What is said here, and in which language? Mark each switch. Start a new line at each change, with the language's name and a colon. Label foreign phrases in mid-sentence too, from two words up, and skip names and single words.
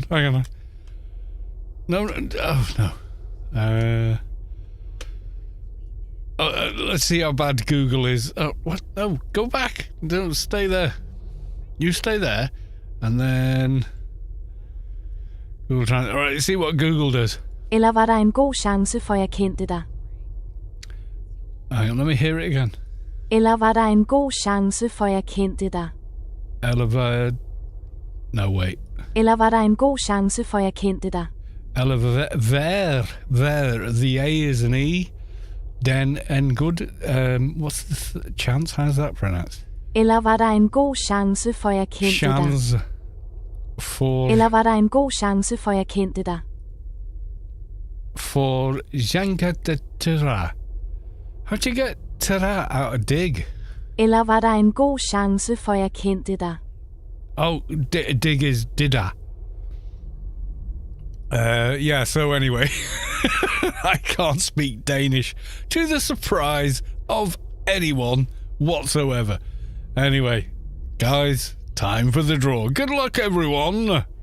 English: No, oh no. Let's see how bad Google is. Oh, what? No, go back. Don't stay there. You stay there, and then Google Translate. All right, see what Google does.
Danish: Eller var der en god chance for jeg kendte dig?
English: Hang on, let me hear it again.
Danish: Eller var der en god chance for jeg kendte dig?
English: Elevator. No, wait.
Danish: Eller var der en god chance for jeg kendte dig?
English: Elevator. The A is an E. Then and good. What's the chance? How's that pronounced?
Danish: Eller var der en god chance for jeg kendte dig?
English: Chance for.
Danish: Eller var der en god chance for jeg kendte dig? For Jankata Tara.
English: How'd you get Tara out of dig?
Danish: Eller var der en god chance for jeg kendte dig?
English: Oh, dig is dida. Yeah, so anyway, I can't speak Danish to the surprise of anyone whatsoever. Anyway, guys, time for the draw. Good luck, everyone.